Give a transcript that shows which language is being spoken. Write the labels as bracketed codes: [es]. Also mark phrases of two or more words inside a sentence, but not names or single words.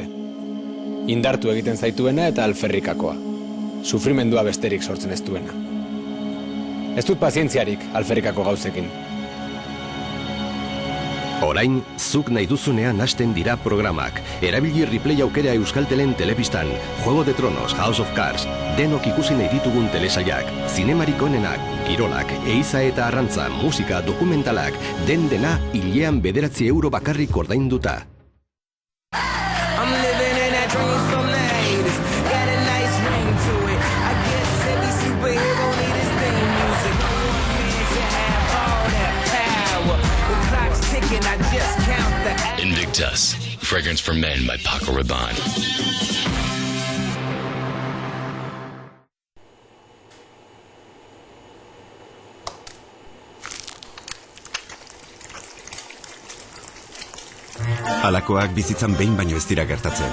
[eu] Indartu egiten zaituena eta alferrikakoa. Sufrimendua besterik sortzen ez duena. Ez dut pazientziarik alferrikako gauzekin. Orain, zuk nahi duzunean hasten dira programak. Erabili replay aukera Euskaltelen telebistan. Juego de Tronos, House of Cards. Denok ikusi nahi ditugun telesailak. Zinemarik onenak, kirolak, eiza eta arrantza, musika, dokumentalak. Dena hilean 9 euro bakarrik ordainduta. [en] Invictus, fragrance for men by Paco Rabanne. [eu] Halakoak bizitzan behin baino ez dira gertatzen.